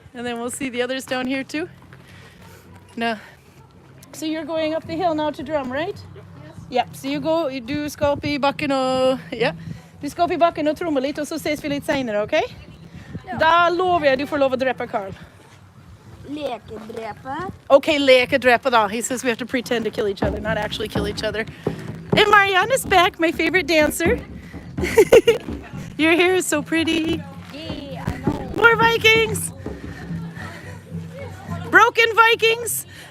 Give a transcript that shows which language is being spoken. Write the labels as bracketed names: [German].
[English] And then we'll see the others down here too. No. So you're going up the hill now to drum, right? Yep. [Swedish] Så du ska upp i backen och du ska upp i backen och trumma lite och så ses vi lite senare, okej? Ja. Då lovar jag du får lov att dräpa Karl. Lekedräpa. Okay, lekedräpa då. [English] He says we have to pretend to kill each other, not actually kill each other. And Mariana's back, my favorite dancer. Your hair is so pretty. Yeah, I know. More Vikings. Broken Vikings.